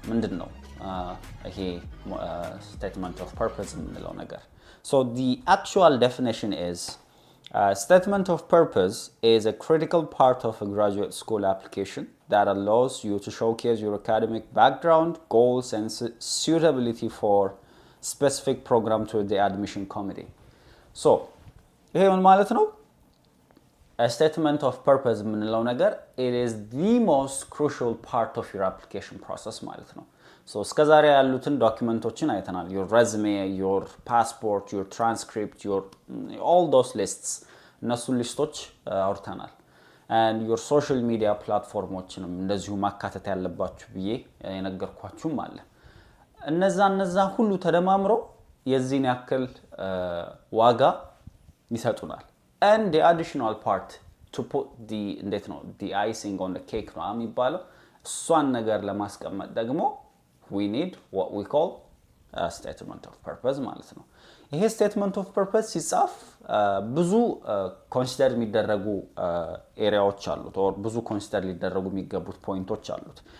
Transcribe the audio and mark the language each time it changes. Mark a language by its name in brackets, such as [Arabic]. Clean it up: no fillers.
[Amharic] ምንድነው ይሄ statement of purpose የምንለው ነገር? [English] So the actual definition is statement of purpose is a critical part of a graduate school application that allows you to showcase your academic background, goals and suitability for specific program to the admission committee. [Amharic] So ይሄ ምን ማለት ነው? [English] A statement of purpose [Amharic] የምንለው ነገር [English] it is the most crucial part of your application process [Amharic] ማለት ነው. So እስከዛሬ ያሉትን ዶክመንቶችን አይተናል. [English] Your resume, your passport, your transcript, all those lists [Amharic] እነሱ ሊስቶች አውርተናል. [English] And your social media [Amharic] platformዎችንም እንደዚሁ ማካተት ያለባችሁ ብዬ የነገርኳችሁም አለ. እነዛ ሁሉ ተደማምረው የዚህን ያክል ዋጋ ይሰጡናል. [English] And the additional part to put the icing on the cake [Amharic] ነው የሚባለው እሷን ነገር ለማስቀመጥ ደግሞ [English] we need what we call a statement of purpose [Amharic] ማለት ነው. ይሄ statement of purpose ሲጻፍ ብዙ ኮንሲደር የሚደረጉ ኤሪያዎች አሉት or ብዙ ኮንሲደር ሊደረጉ የሚገቡት ፖይንቶች አሉት.